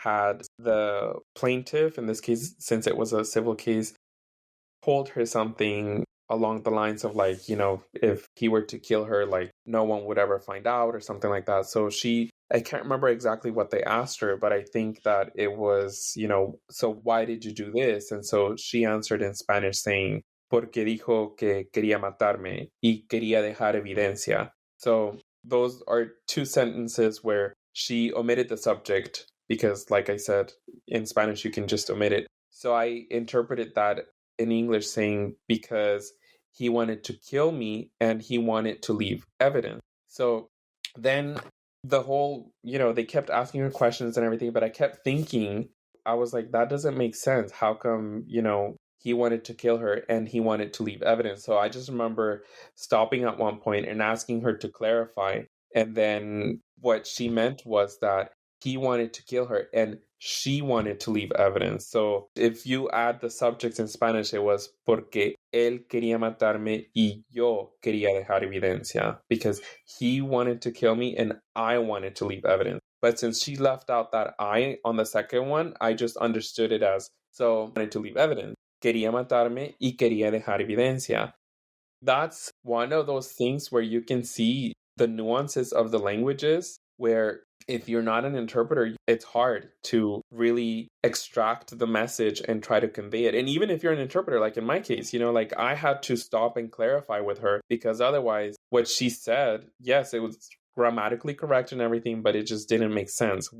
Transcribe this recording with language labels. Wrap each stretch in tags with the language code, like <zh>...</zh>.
<en>Had the plaintiff, in this case, since it was a civil case, told her something along the lines of like, if he were to kill her, like no one would ever find out or something like that. So I can't remember exactly what they asked her, but I think that it was, so why did you do this? And so she answered in Spanish saying,</en> <es>porque dijo que quería matarme y quería dejar evidencia.</es> <en>So those are 2 sentences where she omitted the subject because, like I said, in Spanish, you can just omit it. So I interpreted that in English saying because he wanted to kill me and he wanted to leave evidence. So then the whole, they kept asking her questions and everything, but I kept thinking, I was like, that doesn't make sense. How come, he wanted to kill her and he wanted to leave evidence? So I just remember stopping at one point and asking her to clarify. And then what she meant was that he wanted to kill her and she wanted to leave evidence. So if you add the subjects in Spanish, it was</en> <es>porque él quería matarme y yo quería dejar evidencia,</es> <en>because he wanted to kill me and I wanted to leave evidence. But since she left out that I on the second one, I just understood it as, so I wanted to leave evidence.</en> <es>Quería matarme y quería dejar evidencia.</es> <en>That's one of those things where you can see the nuances of the languages, where if you're not an interpreter, it's hard to really extract the message and try to convey it. And even if you're an interpreter, like in my case, like I had to stop and clarify with her, because otherwise what she said, yes, it was grammatically correct and everything, but it just didn't make sense.</en>